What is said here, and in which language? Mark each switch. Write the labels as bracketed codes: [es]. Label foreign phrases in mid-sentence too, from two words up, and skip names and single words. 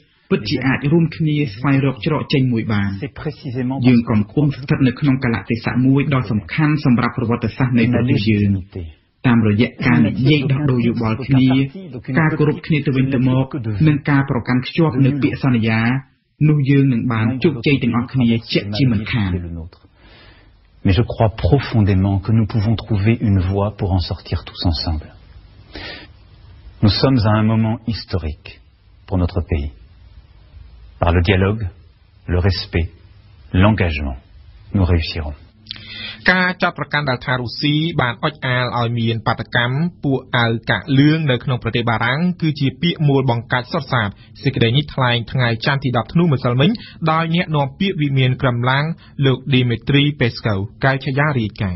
[km] ពិតជាអាចរួមគ្នាស្វែងរកច្រកចេញមួយបានយើងកំពុងស្ថិតនៅក្នុងកលៈទេសៈមួយដ៏សំខាន់សម្រាប់ប្រវត្តិសាស្ត្រនៃប្រទេសយើងតាមរយៈការនិយាយដោះដូរយោបល់គ្នាការគោរពគ្នាទៅវិញទៅមកនិងការប្រកាន់ខ្ជាប់នូវពាក្យសន្យានោះយើងនឹងបានជោគជ័យទាំងអស់គ្នាជាក់ជាមិនខាន [fr] Mais je crois profondément que nous pouvons trouver une voie pour en sortir tous ensemble. Nous sommes à un moment historique pour notre pays. Par le dialogue, le respect, l'engagement, nous réussirons. [km] ការចាប់ប្រកាន់ដែលថារុស្ស៊ីបានអុចអាលឲ្យមានបាតកម្មពួកអាវកាក់លឿងនៅក្នុងប្រទេសបារាំងគឺជាពាក្យមួលបង្កាច់សុទ្ធសាធសេចក្តីនេះថ្លែងថ្ងៃច័ន្ទទី 10 ធ្នូម្សិលមិញដោយអ្នកនាំពាក្យវិមានក្រមឡាំងលោក Dmitry Peskov កៅឆយារាយការណ៍